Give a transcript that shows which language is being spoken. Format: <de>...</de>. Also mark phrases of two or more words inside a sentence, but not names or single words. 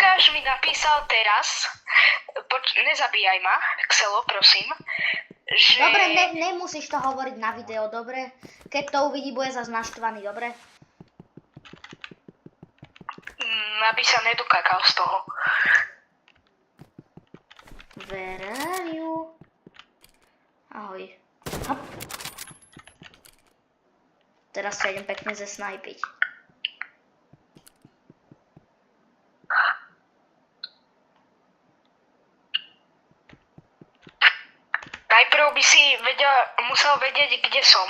<sk>Lukáš mi napísal teraz, nezabíjaj ma, Xelo, prosím, že... Dobre, nemusíš to hovoriť na video, dobre? Keď to uvidí, bude zase naštvaný, dobre? Aby sa nedokakal z toho.</sk> <en>Where are you?</en> <sk>Ahoj. Hop. Teraz sa idem pekne zesnajpiť. Najprv by si musel vedieť, kde som.</sk>